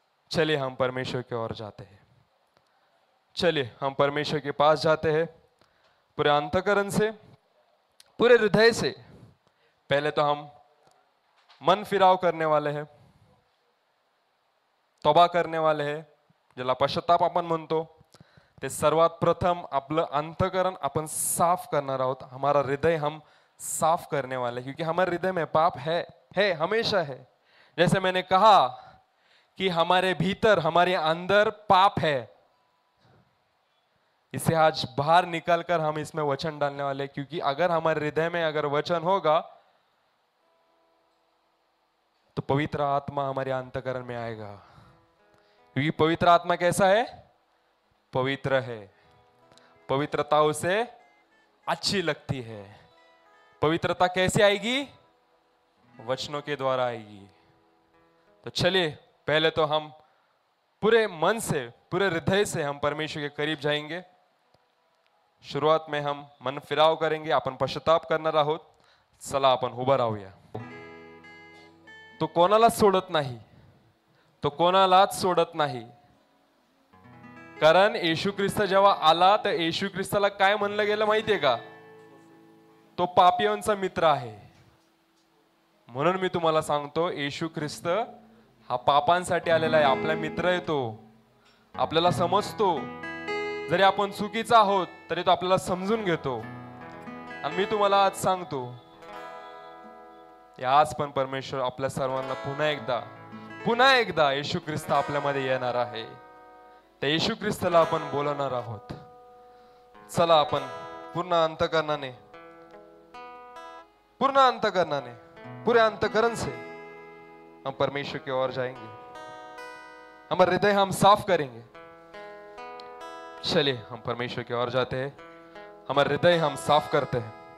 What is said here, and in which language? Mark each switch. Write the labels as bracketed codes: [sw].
[hi] चलिए हम परमेश्वर की ओर जाते हैं। चलिए हम परमेश्वर के पास जाते हैं पूरे अंतःकरण से, पूरे हृदय से। पहले तो हम मन फिराव करने वाले हैं, तोबा करने वाले हैं, [mr] ज्याला पश्चाताप आपण म्हणतो। ते सर्वात प्रथम आपलं अंतःकरण आपण साफ करणार आहोत। [hi] हमारा हृदय हम साफ करने वाले हैं, क्योंकि हमारे हृदय में पाप है हमेशा है। जैसे मैंने कहा कि हमारे भीतर, हमारे अंदर पाप है, इसे आज बाहर निकालकर हम इसमें वचन डालने वाले हैं। क्योंकि अगर हमारे हृदय में अगर वचन होगा तो पवित्र आत्मा हमारे अंतःकरण में आएगा। क्योंकि पवित्र आत्मा कैसा है? पवित्र है। पवित्रता उसे अच्छी लगती है। पवित्रता कैसे आएगी? वचनों के द्वारा आएगी। तो चलिए पहले तो हम पूरे मन से, पूरे हृदय से हम परमेश्वर के करीब जाएंगे। शुरुआत में हम मन फिराव करेंगे, [mr] आपण पश्चाताप करणार आहोत। चला आपण उभं राहूया। तो कोणालाच सोडत नाही, तो कोणालाच सोडत नाही। कारण येशू ख्रिस्त जेव्हा आला तर येशू ख्रिस्ताला काय म्हणलं गेलं माहितीये का? तो पापियांचा मित्र आहे। म्हणून मी तुम्हाला सांगतो, येशू ख्रिस्त हा पापांसाठी आलेला आहे, आपला मित्र आहे तो, आपल्याला समजतो। जरी आपण चुकीचा आहोत तरी तो आपल्याला समजून घेतो। आणि मी तुम्हाला आज सांगतो, आज पण परमेश्वर आपल्या सर्वांना पुन्हा एकदा येशू ख्रिस्त आपल्यामध्ये येणार आहे। त्या येशू ख्रिस्ताला आपण बोलणार आहोत। चला आपण पूर्ण अंतःकरणाने, [hi] पूरे अंतःकरण से हम परमेश्वर की ओर जाएंगे। हमारा हृदय हम साफ करेंगे। चलिए हम परमेश्वर की ओर जाते हैं, हमारा हृदय हम साफ करते हैं।